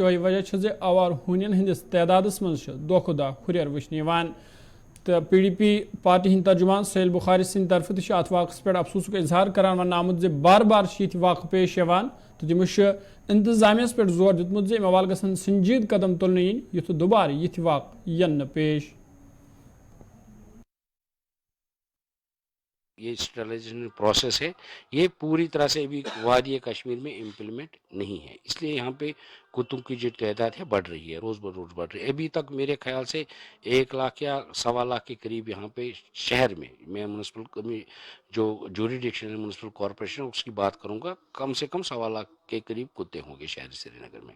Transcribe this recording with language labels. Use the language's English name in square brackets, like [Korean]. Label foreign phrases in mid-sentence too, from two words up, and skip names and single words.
[Kashmiri] یہ وجہ چھ زِ آوار ہونین ہندس تعدادس مز دۄہ کھۄتہٕ دۄہ ہُریر وٕچھنہٕ یِوان تو پی ڈی پی پارٹی ہند ترجمان سہیل بخاری سند طرف تہ ات واقعس پہ افسوسک اظہار کران ون آمت زِ بار بار یہ واقع پیش یوان تو تمو انتظامیہ پہ زور دیتمت زِ امہ حوالہٕ گژھن سنجید قدم تلنہٕ یِنۍ یُتھ دوبارٕ یِتھ واقع ین نہٕ پیش [Hindi] ये [English] sterilization process [Hindi] है, ये पूरी तरह से अभी वादी कश्मीर में इम्प्लीमेंट नहीं है, इसलिए यहाँ पे कुत्तों की जो तादाद है बढ़ रही है, रोज़ ब रोज़ बढ़ रही है। अभी तक मेरे ख्याल से 1 लाख या 1.25 लाख के करीब यहाँ पे शहर में, मैं म्यूनसिपल जो जूरिडिक्शन है [English] municipal corporation [Hindi] उसकी बात करूँगा, कम से कम 1.25 लाख के करीब कुत्ते होंगे शहर श्रीनगर में।